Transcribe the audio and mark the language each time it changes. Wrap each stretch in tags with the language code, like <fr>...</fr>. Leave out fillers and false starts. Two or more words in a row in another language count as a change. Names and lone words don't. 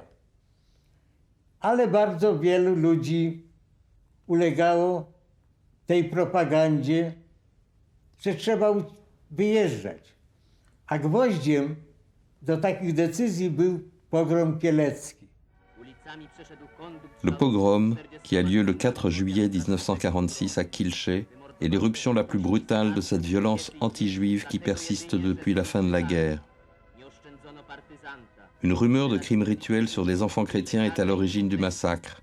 <pl>Ale bardzo wielu ludzi ulegało tej propagandzie, że trzeba wyjeżdżać. A gwoździem do takich decyzji był pogrom kielecki.</pl> <fr>Le pogrom, qui a lieu le 4 juillet 1946 à Kielce, est l'éruption la plus brutale de cette violence anti-juive qui persiste depuis la fin de la guerre. Une rumeur de crimes rituels sur des enfants chrétiens est à l'origine du massacre.</fr>